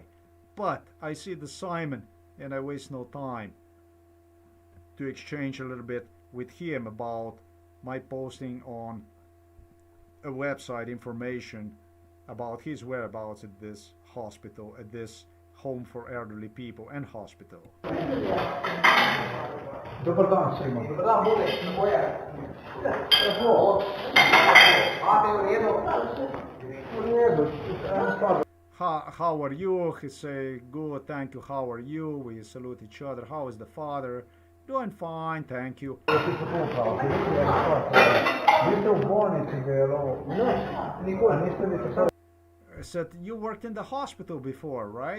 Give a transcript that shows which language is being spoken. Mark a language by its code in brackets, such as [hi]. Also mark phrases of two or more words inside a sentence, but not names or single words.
[en] But I see the Simon and I waste no time to exchange a little bit with him about my posting on a website information about his whereabouts at this hospital, at this home for elderly people and hospital. [hr] Dobar dan svima. Dobar dan, bude, boja. [en] How are you? He say, good, thank you. How are you? We salute each other. How is the father? Doing fine, thank you. I said, you worked in the hospital before, right?